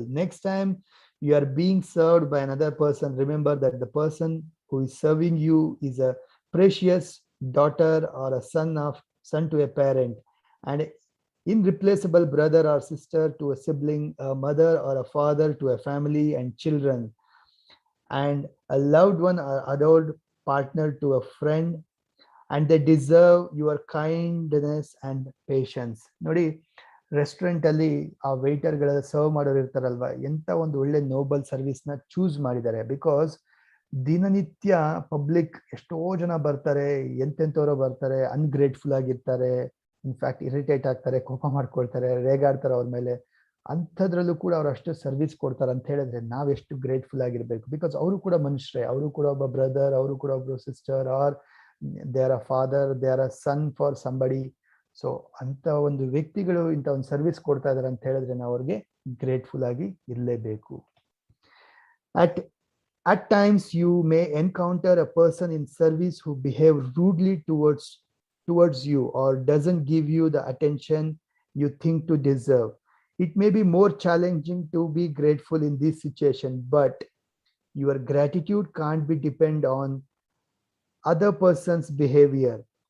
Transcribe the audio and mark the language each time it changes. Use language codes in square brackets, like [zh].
[en] Next time you are being served by another person, remember that the person who is serving you is a precious daughter or a son to a parent, and irreplaceable brother or sister to a sibling, a mother or a father to a family and children, and a loved one or adored partner to a friend, and they deserve your kindness and patience. [kn] ನೋಡಿ, restaurant ಅಲ್ಲಿ ಆ water ಗಳ serve ಮಾಡೋರು ಇರ್ತಾರಲ್ವಾ, ಎಂತ ಒಂದು ಒಳ್ಳೆ Nobel service ನ choose ಮಾಡಿದ್ದಾರೆ. ಬಿಕಾಸ್ ದಿನನಿತ್ಯ ಪಬ್ಲಿಕ್ ಎಷ್ಟೋ ಜನ ಬರ್ತಾರೆ, ಎಂತೆಂಥವ್ರು ಬರ್ತಾರೆ, ಅನ್ಗ್ರೇಟ್ಫುಲ್ ಆಗಿರ್ತಾರೆ, ಇನ್ಫ್ಯಾಕ್ಟ್ ಇರಿಟೇಟ್ ಆಗ್ತಾರೆ, ಕೋಪ ಮಾಡ್ಕೊಳ್ತಾರೆ, ರೇಗಾಡ್ತಾರೆ ಅವ್ರ ಮೇಲೆ. ಅಂಥದ್ರಲ್ಲೂ ಕೂಡ ಅವ್ರು ಅಷ್ಟು ಸರ್ವಿಸ್ ಕೊಡ್ತಾರೆ ಅಂತ ಹೇಳಿದ್ರೆ ನಾವ್ ಎಷ್ಟು ಗ್ರೇಟ್ಫುಲ್ ಆಗಿರ್ಬೇಕು. ಬಿಕಾಸ್ ಅವರು ಕೂಡ ಮನುಷ್ಯರೇ, ಅವರು ಕೂಡ ಒಬ್ಬ ಬ್ರದರ್, ಅವರು ಕೂಡ ಒಬ್ರು sister, [en] Are they are a father, they are a son for somebody. [kn] So ಅಂತ ಒಂದು ವ್ಯಕ್ತಿಗಳು ಇಂಥ ಒಂದು ಸರ್ವಿಸ್ ಕೊಡ್ತಾ ಇದಾರೆ ಅಂತ ಹೇಳಿದ್ರೆ ನಾವು ಅವ್ರಿಗೆ ಗ್ರೇಟ್ಫುಲ್ ಆಗಿ ಇರಲೇಬೇಕು. [en] At times you may encounter a person in service who behave rudely towards you or doesn't give you the attention you think to deserve. It may be more challenging to be grateful in this situation, but your gratitude can't be depend on other person's behavior.